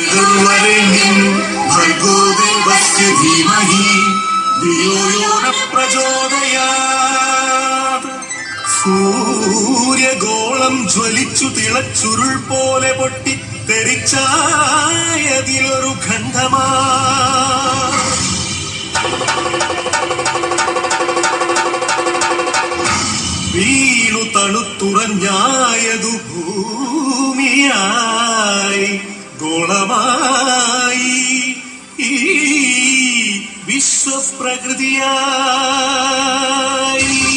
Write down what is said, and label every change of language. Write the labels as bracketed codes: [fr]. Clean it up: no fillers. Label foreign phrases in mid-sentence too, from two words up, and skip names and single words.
[sa] भर्गोवरेण्यं भर्गो देवस्य धीमहि धियो यो न प्रचोदयात्. [ml] സൂര്യഗോളം ജ്വലിച്ചു തിളച്ചുരുൾ പോലെ പൊട്ടി തെറിച്ചായതിലൊരു ഖണ്ഡമാ വീണു തണുത്തുറഞ്ഞായതു ഭൂമിയായി ഗോളമായി ഈ വിശ്വപ്രകൃതിയായി.